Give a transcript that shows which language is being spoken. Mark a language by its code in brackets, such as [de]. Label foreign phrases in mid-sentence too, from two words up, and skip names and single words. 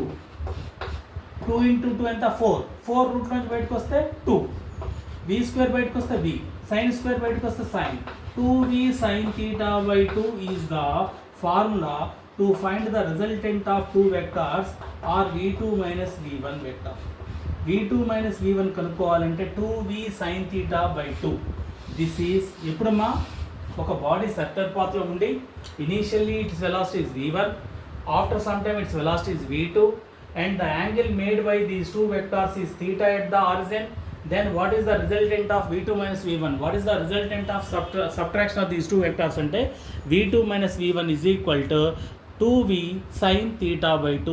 [te] 2 × 2 ఎంత? 4 రూట్ నుంచి బయటకు వస్తే 2, v² బయటకు వస్తే v, sin² బయటకు వస్తే sin. [en] 2v sin θ/2 is the formula to find the resultant of two vectors or v2 - v1 vector. [te] v2 - v1 కనుక్కోవాలంటే 2v sin θ/2. [en] this is [te] ఎప్పుడమ్మా? ఒక బాడీ సర్కిల్ పాత్లో ఉండి [en] initially its velocity is v1, after some time its velocity is v2, and the angle made by these two vectors is theta at the origin. Then what is the resultant of v2 - v1? What is the resultant of subtraction of these two vectors? Ante v2 - v1 is equal to 2v sin θ/2.